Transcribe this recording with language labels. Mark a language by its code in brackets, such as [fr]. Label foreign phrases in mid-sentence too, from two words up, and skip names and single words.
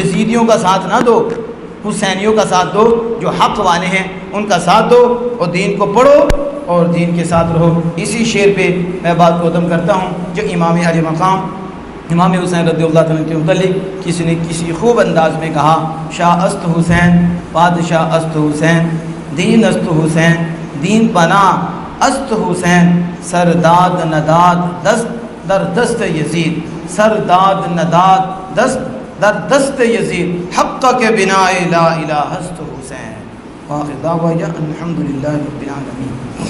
[ur] یزیدیوں کا ساتھ نہ دو، حسینیوں کا ساتھ دو، جو حق والے ہیں ان کا ساتھ دو، اور دین کو پڑھو اور دین کے ساتھ رہو۔ اسی شعر پہ میں بات کو ختم کرتا ہوں جو امام علی مقام امام حسین [ar] رضی اللہ عنہ [ur] کے متعلق کسی نے کسی خوب انداز میں کہا، [fa] شاہ است حسین بادشاہ است حسین، دین است حسین دین پناہ است حسین، سرداد نداد دست در دست یزید، سرداد نداد دست در دست یزید، حق کے بنا لا الہ است حسین۔ [ar] وآخر دعوانا الحمدللہ رب العالمین۔